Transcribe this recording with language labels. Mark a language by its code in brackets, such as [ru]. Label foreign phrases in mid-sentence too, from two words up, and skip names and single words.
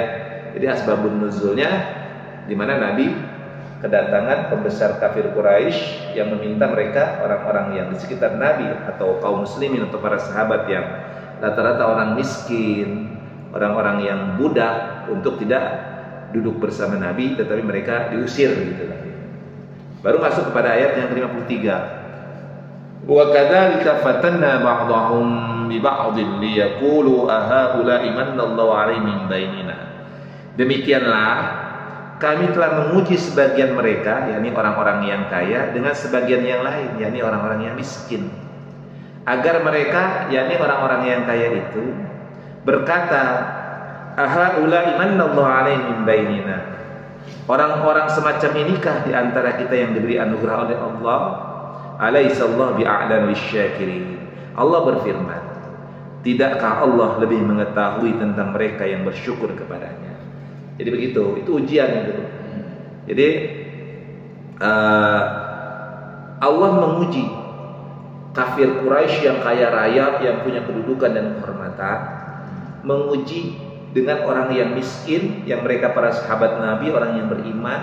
[id] Jadi asbabun nuzulnya di mana Nabi kedatangan pembesar kafir Quraisy yang meminta mereka, orang-orang yang di sekitar Nabi atau kaum muslimin atau para sahabat yang rata-rata orang miskin, orang-orang yang budak, untuk tidak duduk bersama Nabi, tetapi mereka diusir gitu. Baru masuk kepada ayat yang 53. [ar] وكذلك فتنا بعضهم ب بعض ليقولوا أهؤلاء من الله عليهم من بيننا. [id] Demikianlah kami telah menguji sebagian mereka, yakni orang-orang yang kaya, dengan sebagian yang lain, yakni orang-orang yang miskin, agar mereka, yakni orang-orang yang kaya itu berkata, [ar] أهؤلاء من الله عليهم من بيننا. [id] Orang-orang semacam inikah di antara kita yang diberi anugerah oleh Allah? [ar] أليس الله بأعلم بالشاكرين. [id] Allah berfirman, tidakkah Allah lebih mengetahui tentang mereka yang bersyukur kepadanya? Jadi begitu, itu ujian itu. Jadi Allah menguji kafir Quraisy yang kaya raya, yang punya kedudukan dan kehormatan, menguji dengan orang yang miskin, yang mereka para sahabat Nabi, orang yang beriman.